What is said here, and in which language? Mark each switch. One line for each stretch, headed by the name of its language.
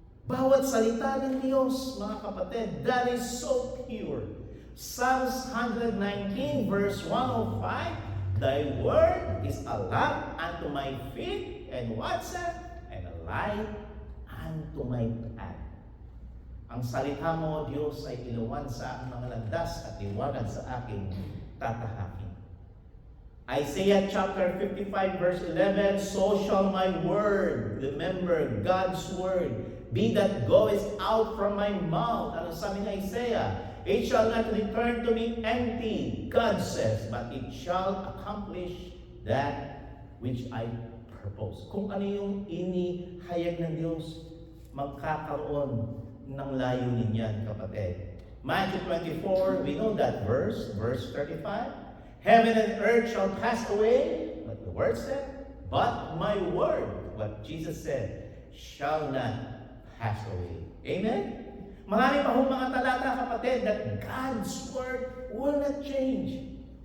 Filipino: Bawat salita ng Diyos, mga kapatid,
English: that is so pure. Psalms 119 verse 105, thy word is a lamp unto my feet, and what's that? And a light unto my path.
Filipino: Ang salita mo, Diyos, ay ilawan sa aking mga landas at liwanag sa aking tatahakin.
English: Isaiah chapter 55 verse 11, so shall my word, remember God's word, be that goes out from my mouth.
Filipino: Ano sabi ni Isaiah?
English: It shall not return to me empty, God says, but it shall accomplish that which I purpose.
Filipino: Kung ano yung inihayag ng Diyos, magkakaroon ng layunin yan, kapatid.
English: Matthew 24, we know that verse 35. Heaven and earth shall pass away, but the word said, but my word, what Jesus said, shall not pass away. Amen?
Filipino: Marami pa hong mga talata, kapatid,
English: that God's word will not change.